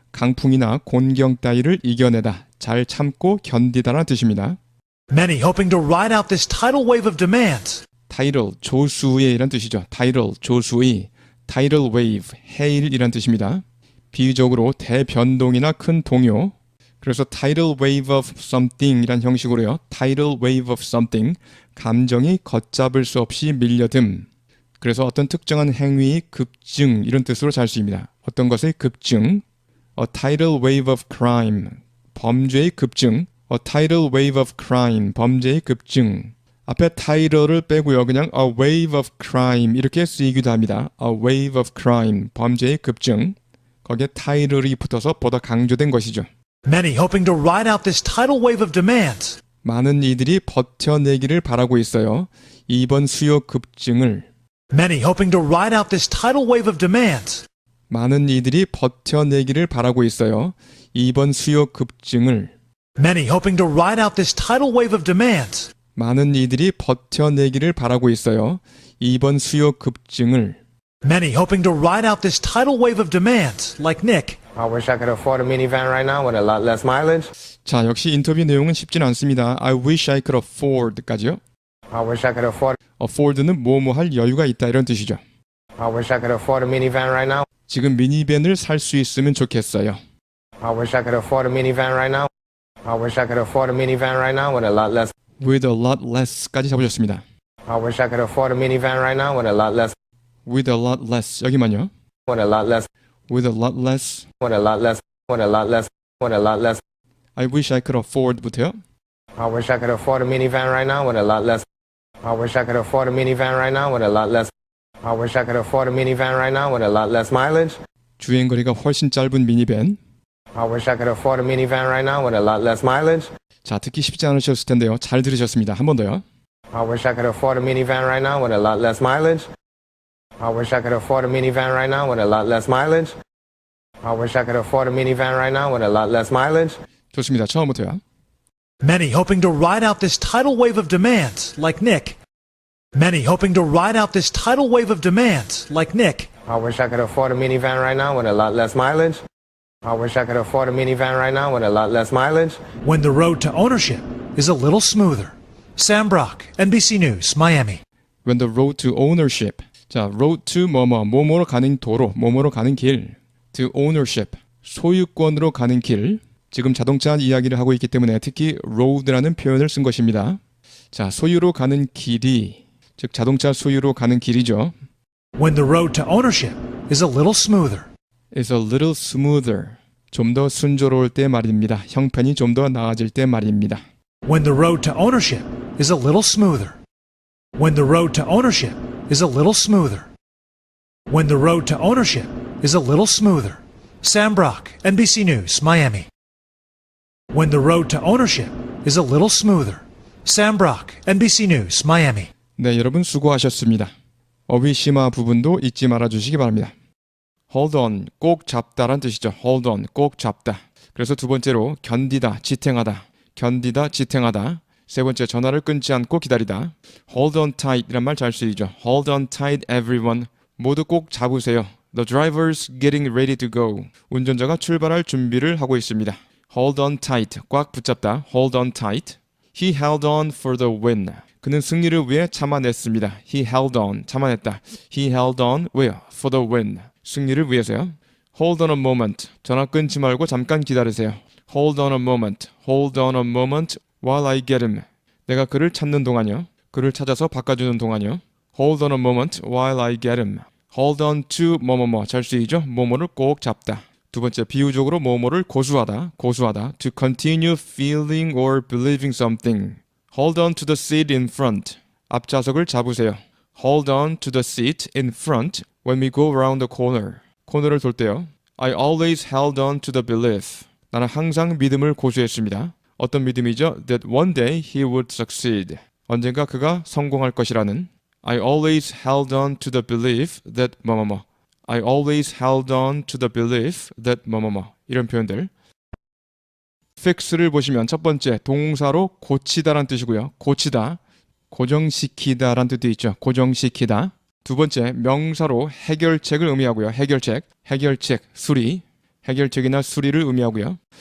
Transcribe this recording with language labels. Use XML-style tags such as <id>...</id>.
<ko>강풍이나 곤경 따위를 이겨내다. 잘 참고 견디다라는 뜻입니다.</ko> <en>Many hoping to ride out this tidal wave of demand.</en> <ko>tidal, 조수의 이란 뜻이죠. tidal, 조수의. tidal wave, 해일이란 뜻입니다. 비유적으로 대변동이나 큰 동요. 그래서</ko> <en>tidal wave of something</en> <ko>이란 형식으로요.</ko> <en>tidal wave of something,</en> <ko>감정이 걷잡을 수 없이 밀려듦. 그래서 어떤 특정한 행위의 급증 이런 뜻으로 잘 쓰입니다. 어떤 것의 급증.</ko> <en>A tidal wave of crime,</en> <ko>범죄의 급증.</ko> <en>A tidal wave of crime,</en> <ko>범죄의 급증. 앞에 tidal을 빼고요. 그냥</ko> <en>a wave of crime</en> <ko>이렇게 쓰이기도 합니다.</ko> <en>A wave of crime,</en> <ko>범죄의 급증. 거기에 tidal이 붙어서 보다 강조된 것이죠.</ko> <en>Many hoping to ride out this tidal wave of demand.</en> <ko>많은 이들이 버텨내기를 바라고 있어요. 이번 수요 급증을.</ko> <en>Many hoping to ride out this tidal wave of demand.</en> <ko>많은 이들이 버텨내기를 바라고 있어요. 이번 수요 급증을.</ko> <en>Many hoping to ride out this tidal wave of demand.</en> <ko>많은 이들이 버텨내기를 바라고 있어요. 이번 수요 급증을.</ko> <en>Many hoping to ride out this tidal wave of demand, like Nick. I wish I could afford a minivan right now with a lot less mileage.</en> <ko>자, 역시 인터뷰 내용은 쉽진 않습니다.</ko> <en>I wish I could afford까지요. I wish I could afford.</en> <ko>afford는 뭐뭐 할 여유가 있다 이런 뜻이죠.</ko> <en>I wish I could afford a minivan right now.</en> <ko>지금 미니밴을 살 수 있으면 좋겠어요.</ko> <en>I wish I could afford a minivan right now. I wish I could afford a minivan right now with a lot less. with a lot less까지</en> <ko>잡으셨습니다.</ko> <en>I wish I could afford a minivan right now with a lot less. with a lot less</en> <ko>여기만요.</ko> <en>With a lot less. with a lot less. With a lot less. With a lot less. With a lot less. I wish I could afford부터요. I wish I could afford a minivan right now with a lot less. I wish I could afford a minivan right now with a lot less. I wish I could afford a minivan right now with a lot less mileage.</en> <ko>주행거리가 훨씬 짧은 미니밴.</ko> <en>I wish I could afford a minivan right now with a lot less mileage.</en> <ko>자, 듣기 쉽지 않으셨을 텐데요. 잘 들으셨습니다. 한 번 더요.</ko> <en>I wish I could afford a minivan right now with a lot less mileage. I wish I could afford a minivan right now with a lot less mileage. I wish I could afford a minivan right now with a lot less mileage.</en> <ko>좋습니다. 처음부터요.</ko> <en>Many hoping to ride out this tidal wave of demand, like Nick. Many hoping to ride out this tidal wave of demand, like Nick. I wish I could afford a minivan right now with a lot less mileage. I wish I could afford a minivan right now with a lot less mileage. When the road to ownership is a little smoother. Sam Brock, NBC News, Miami. When the road to ownership.</en> <ko>자, road to 뭐뭐로 가는 도로, 뭐뭐로 가는 길.</ko> <en>To ownership.</en> <ko>소유권으로 가는 길. 지금 자동차 이야기를 하고 있기 때문에 특히 road라는 표현을 쓴 것입니다. 자, 소유로 가는 길이, 즉 자동차 소유로 가는 길이죠.</ko> <en>When the road to ownership is a little smoother. is a little smoother.</en> <ko>좀 더 순조로울 때 말입니다. 형편이 좀 더 나아질 때 말입니다.</ko> <en>When the road to ownership is a little smoother. When the road to ownership is a little smoother. When the road to ownership is a little smoother. Sam Brock, NBC News, Miami. When the road to ownership is a little smoother. Sam Brock, NBC News, Miami.</en> <ko>네, 여러분 수고하셨습니다. 어휘 심화 부분도 잊지 말아 주시기 바랍니다.</ko> <en>hold on,</en> <ko>꼭 잡다란 뜻이죠.</ko> <en>hold on,</en> <ko>꼭 잡다. 그래서 두 번째로 견디다, 지탱하다. 견디다, 지탱하다. 세 번째 전화를 끊지 않고 기다리다.</ko> <en>hold on tight</en> <ko>이란 말 잘 쓰이죠.</ko> <en>hold on tight everyone.</en> <ko>모두 꼭 잡으세요.</ko> <en>The driver's getting ready to go.</en> <ko>운전자가 출발할 준비를 하고 있습니다.</ko> <en>hold on tight,</en> <ko>꽉 붙잡다.</ko> <en>hold on tight. He held on for the win.</en> <ko>그는 승리를 위해 참아냈습니다.</ko> <en>He held on,</en> <ko>참아냈다.</ko> <en>He held on,</en> <ko>왜요?</ko> <en>For the win.</en> <ko>승리를 위해서요.</ko> <en>Hold on a moment.</en> <ko>전화 끊지 말고 잠깐 기다리세요.</ko> <en>Hold on a moment. Hold on a moment while I get him.</en> <ko>내가 그를 찾는 동안요. 그를 찾아서 바꿔주는 동안요.</ko> <en>Hold on a moment while I get him. Hold on to</en> <ko>뭐뭐뭐 잘 쓰이죠? 뭐뭐를 꼭 잡다. 두 번째 비유적으로 뭐뭐를 고수하다. 고수하다.</ko> <en>To continue feeling or believing something. Hold on to the seat in front.</en> <ko>앞좌석을 잡으세요.</ko> <en>Hold on to the seat in front when we go around the corner.</en> <ko>코너를 돌 때요.</ko> <en>I always held on to the belief.</en> <ko>나는 항상 믿음을 고수했습니다. 어떤 믿음이죠?</ko> <en>That one day he would succeed.</en> <ko>언젠가 그가 성공할 것이라는.</ko> <en>I always held on to the belief that</en> <ko>뭐뭐뭐.</ko> <en>I always held on to the belief that</en> <ko>뭐뭐뭐. 이런 표현들. fix를 보시면 첫 번째 동사로 고치다란 뜻이고요. 고치다, 고정시키다란 뜻도 있죠. 고정시키다. 두 번째 명사로 해결책을 의미하고요. 해결책, 수리, 해결책이나 수리를 의미하고요.</ko>